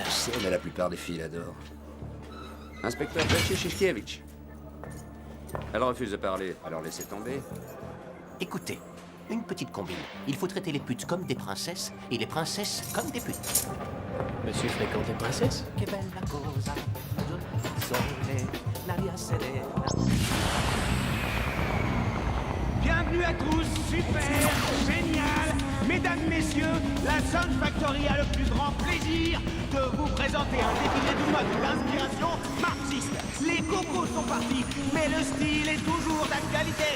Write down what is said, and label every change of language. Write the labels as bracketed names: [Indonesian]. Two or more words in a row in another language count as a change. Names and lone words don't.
[French] Mais la plupart des filles l'adorent. Inspecteur Bachir-Chichkiewicz. Elle refuse de parler, alors laissez tomber. Écoutez, une petite combine. Il faut traiter les putes comme des princesses et les princesses comme des putes. Monsieur fréquente les princesses? [Italian] Que bella cosa, sole, la via serena. [French] Bienvenue à tous, super, génial. Mesdames, messieurs, la Sound Factory a le plus grand plaisir de vous présenter un défilé de mode d'inspiration marxiste. Les cocos sont partis, mais le style est toujours d'actualité.